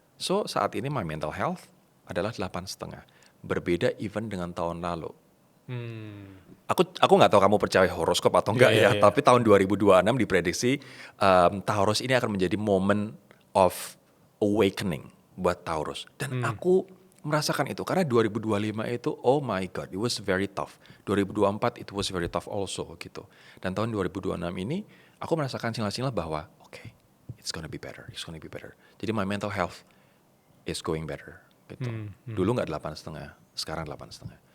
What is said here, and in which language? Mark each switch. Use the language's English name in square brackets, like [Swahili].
[Indonesian] So saat ini [English] my mental health [Indonesian] adalah 8,5. Berbeda even dengan tahun lalu. Aku nggak tahu kamu percaya horoskop atau enggak ya, tapi tahun 2026 diprediksi Taurus ini akan menjadi [English] moment of awakening [Indonesian] buat Taurus. Dan aku merasakan itu karena 2025 itu [English] oh my god, it was very tough. 2024 it was very tough also [Indonesian] gitu. Dan tahun 2026 ini aku merasakan sinyal-sinyal bahwa [English] okay, it's gonna be better. [Indonesian] Jadi [English] my mental health is going better [Indonesian] gitu. Dulu nggak 8,5, sekarang 8,5.